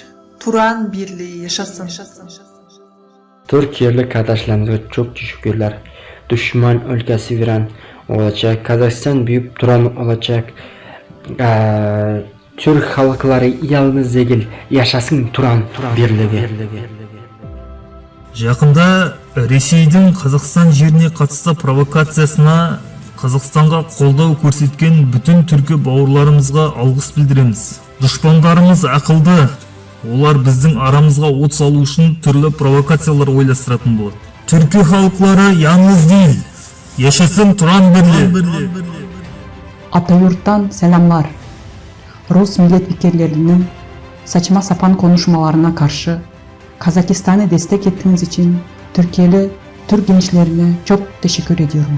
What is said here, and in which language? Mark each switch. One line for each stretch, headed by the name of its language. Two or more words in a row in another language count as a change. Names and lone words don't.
Turkish: Turan Birliği yaşasın. Türkiye'li kardeşlerimize çok teşekkürler. Düşman ülkesi veren olacak, Kazakistan büyük Turan olacak. Türk halkları yalnız değil, yaşasın Turan Birliği.
Kazakh: Жақында Ресейдің Қазақстан жеріне қатысты провокациясына Қазақстанға қолдау көрсеткен bütün түркі бауырларымызға алғыс білдіреміз. Дұшпандарымыз ақылды, олар біздің арамызға от салу үшін түрлі провокациялар ойластыратын болады. Түркі халықлары
Turkish: yalnız değil, yaşasın Turan Birliği. Atayurt'tan selamlar. Rus milletvekillerinin saçma sapan konuşmalarına karşı Kazakistan'ı destek ettiğiniz için Türkiye'li Türk gençlerine çok teşekkür ediyorum.